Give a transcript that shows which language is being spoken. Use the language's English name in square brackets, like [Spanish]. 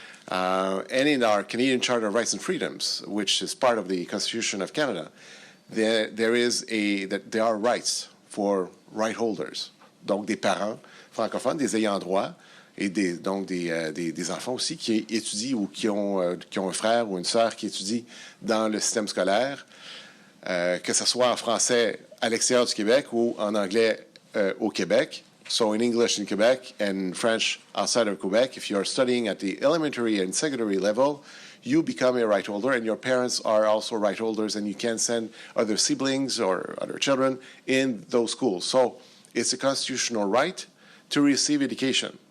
[English] And in our Canadian Charter of Rights and Freedoms, which is part of the Constitution of Canada, there are rights for right holders. [French] Donc des parents francophones, des ayants droit, et donc des enfants aussi qui étudient ou qui ont un frère ou une sœur qui étudie dans le système scolaire, que ce soit en français à l'extérieur du Québec ou en anglais au Québec. [English] So in English in Quebec and French outside of Quebec, if you're studying at the elementary and secondary level, you become a right holder, and your parents are also right holders, and you can send other siblings or other children in those schools. So it's a constitutional right to receive education.